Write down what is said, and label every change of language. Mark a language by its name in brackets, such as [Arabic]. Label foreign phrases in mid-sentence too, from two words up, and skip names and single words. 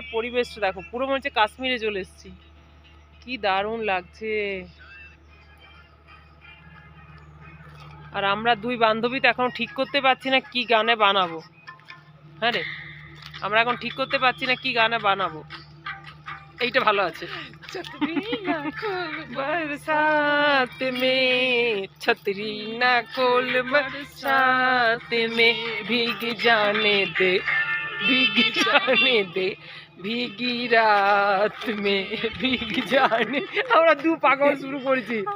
[Bangla] পরিবেশটা দেখো, পুরো মনে হচ্ছে কাশ্মীরে চলে এসেছি, কি দারুণ লাগছে। আর আমরা দুই বান্ধবী তো এখন ঠিক করতে পারছি না কি গানে বানাবো। হ্যাঁ রে, আমরা এখন ঠিক করতে পারছি না কি গানে বানাবো। এইটা ভালো আছে। [Hindi] बरसात में छतरी ना खोल, बरसात में भीग जाने दे, भीग जाने दे, भीगी रात में भीग जाने। [Bangla] আমরা দু পাগল শুরু করেছি।